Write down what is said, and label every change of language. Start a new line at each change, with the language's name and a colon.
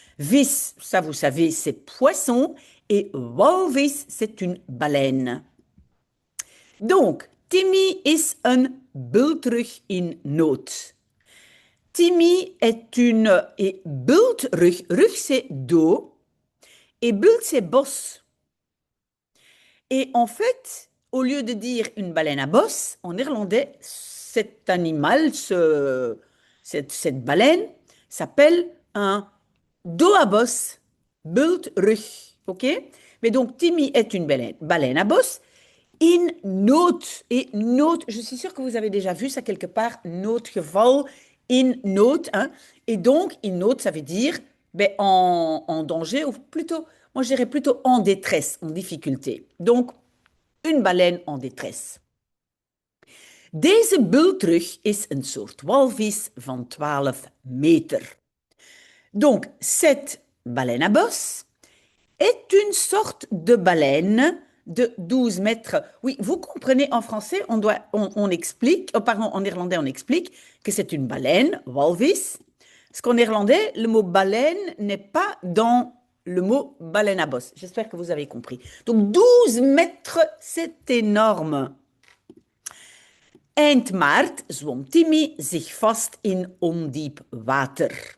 French: Vis, ça vous savez, c'est poisson. Et walvis, c'est une baleine.
Dutch: Donc, Timmy is een bultrug in nood.
French: Timmy est une... Et bultrug, rug c'est dos. Et bult c'est bosse. Et en fait, au lieu de dire une baleine à bosse, en néerlandais, cet animal, cette baleine, s'appelle un dos à bosse, bultrug. OK? Mais donc, Timmy est une baleine à bosse. In nood. Et nood, je suis sûre que vous avez déjà vu ça quelque part, noodgeval, in nood. Hein? Et donc, in nood, ça veut dire ben, en danger, ou plutôt, moi je dirais plutôt en détresse, en difficulté. Donc, une baleine en détresse.
Dutch: Deze bultrug is een soort walvis van 12 meter.
French: Donc, cette baleine à bosse est une sorte de baleine de 12 mètres. Oui, vous comprenez, en français, on explique, pardon, en néerlandais, on explique que c'est une baleine, walvis. Parce qu'en néerlandais, le mot baleine n'est pas dans le mot baleine à bosse. J'espère que vous avez compris. Donc 12 mètres, c'est énorme.
Dutch: Eind maart zwom Timmy zich vast in ondiep water.